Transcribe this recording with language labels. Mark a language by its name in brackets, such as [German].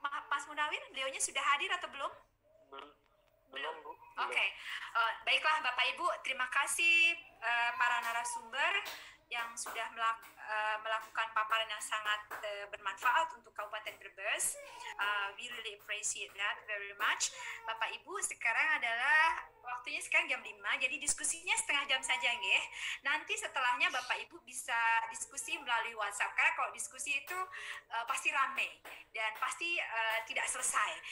[Indonesian] Mas Munawir, beliaunya sudah hadir atau belum? Belum, Bu. Oke, baiklah Bapak Ibu, terima kasih para narasumber yang sudah melakukan paparan yang sangat bermanfaat untuk Kabupaten Brebes. [English] We really appreciate that very much. [Indonesian] Bapak Ibu, sekarang adalah waktunya sekarang jam 5, jadi diskusinya setengah jam saja nggih. Nanti setelahnya Bapak Ibu bisa diskusi melalui WhatsApp, karena kalau diskusi itu pasti rame dan pasti tidak selesai.